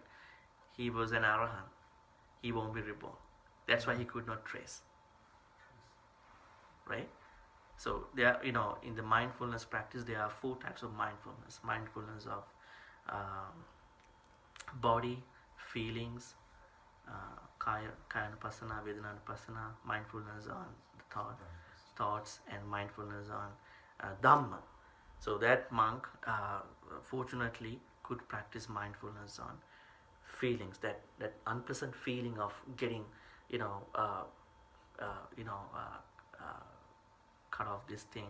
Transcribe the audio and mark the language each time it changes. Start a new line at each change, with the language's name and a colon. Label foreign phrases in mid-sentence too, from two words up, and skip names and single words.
English: He was an arahant. He won't be reborn. That's why he could not trace. Right? So there are, in the mindfulness practice, there are 4 types of mindfulness. Mindfulness of body, feelings,
Pali: kaya anupassana, vedana anupassana,
English: mindfulness on the thoughts, and mindfulness on Dhamma. So that monk, fortunately, could practice mindfulness on feelings, that unpleasant feeling of getting, cut off this thing.